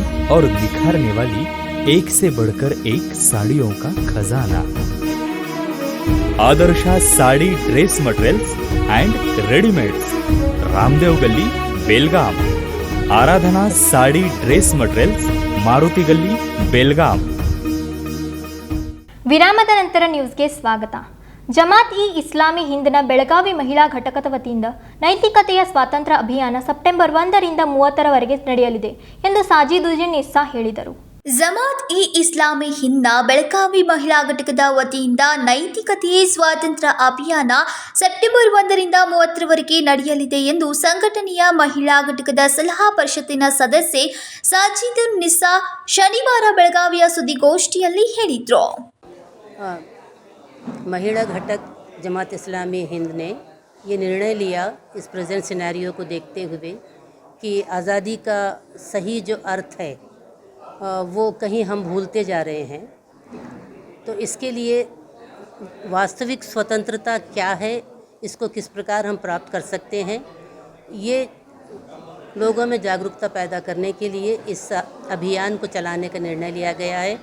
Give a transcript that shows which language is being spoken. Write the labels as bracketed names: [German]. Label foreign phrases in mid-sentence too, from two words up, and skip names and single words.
[Hindi] और निखारने वाली एक से बढ़कर एक साड़ियों का खजाना। आदर्शा साड़ी ड्रेस मटेरियल्स एंड रेडीमेड्स, रामदेव गली, बेलगाम। आराधना साड़ी ड्रेस मटेरियल्स, मारुति गली, बेलगाम। [Kannada] ವಿರಾಮದ ನಂತರ ನ್ಯೂಸ್ಗೆ ಸ್ವಾಗತ. ಜಮಾತ್ ಇ ಇಸ್ಲಾಮಿ ಹಿಂದ್ನ ಬೆಳಗಾವಿ ಮಹಿಳಾ ಘಟಕದ ವತಿಯಿಂದ ನೈತಿಕತೆಯ ಸ್ವಾತಂತ್ರ್ಯ ಅಭಿಯಾನ ಸೆಪ್ಟೆಂಬರ್ 1ರಿಂದ 30ರವರೆಗೆ ನಡೆಯಲಿದೆ ಎಂದು ಸಾಜಿದುದ್ದೀನ್ ಇಸ್ಸಾ ಹೇಳಿದರು. ಜಮಾತ್ ಇ ಇಸ್ಲಾಮಿ ಹಿಂದ್ನ ಬೆಳಗಾವಿ ಮಹಿಳಾ ಘಟಕದ ವತಿಯಿಂದ ನೈತಿಕತೆಯೇ ಸ್ವಾತಂತ್ರ್ಯ ಅಭಿಯಾನ ಸೆಪ್ಟೆಂಬರ್ 1ರಿಂದ 30ರವರೆಗೆ ನಡೆಯಲಿದೆ ಎಂದು ಸಂಘಟನೆಯ ಮಹಿಳಾ ಘಟಕದ ಸಲಹಾ ಪರಿಷತ್ತಿನ ಸದಸ್ಯೆ ಸಾಜಿದುದ್ದೀನ್ ಇಸ್ಸಾ ಶನಿವಾರ ಬೆಳಗಾವಿಯ ಸುದ್ದಿಗೋಷ್ಠಿಯಲ್ಲಿ ಹೇಳಿದರು. [Hindi] महिला घटक जमात इस्लामी हिंद ने ये निर्णय लिया इस [English] present scenario [Hindi] को देखते हुए कि आज़ादी का सही जो अर्थ है वो कहीं हम भूलते जा रहे हैं। तो इसके लिए वास्तविक स्वतंत्रता क्या है, इसको किस प्रकार हम प्राप्त कर सकते हैं, ये लोगों में जागरूकता पैदा करने के लिए इस अभियान को चलाने का निर्णय लिया गया है।